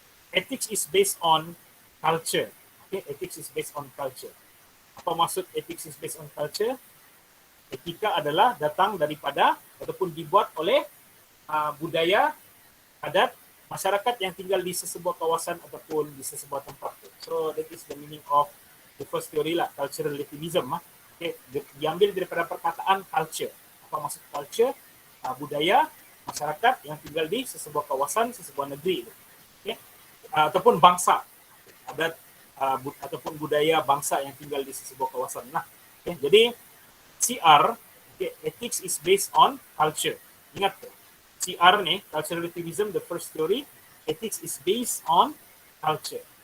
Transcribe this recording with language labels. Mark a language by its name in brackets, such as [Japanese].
[English] Ethics is based on culture. Okay? Ethics is based on culture. [Malay] Apa maksud [English] ethics is based on culture? [Malay] Etika adalah datang daripada ataupun dibuat oleh budaya, adat, masyarakat yang tinggal di sesebuah kawasan ataupun di sesebuah tempat. [English] So, that is the meaning of the first theory lah, cultural relativism. [Malay] Okay, diambil daripada perkataan culture. Apa maksud culture? Budaya masyarakat yang tinggal di sesebuah kawasan, sesebuah negeri. Okay? Ataupun bangsa, adat ataupun budaya bangsa yang tinggal di sesebuah kawasan. Nah, okay? [English] Jadi CR, okay, ethics is based on culture. [Malay] Ingat tuh, [English] CR nih, cultural relativism, the first theory, ethics is based on culture.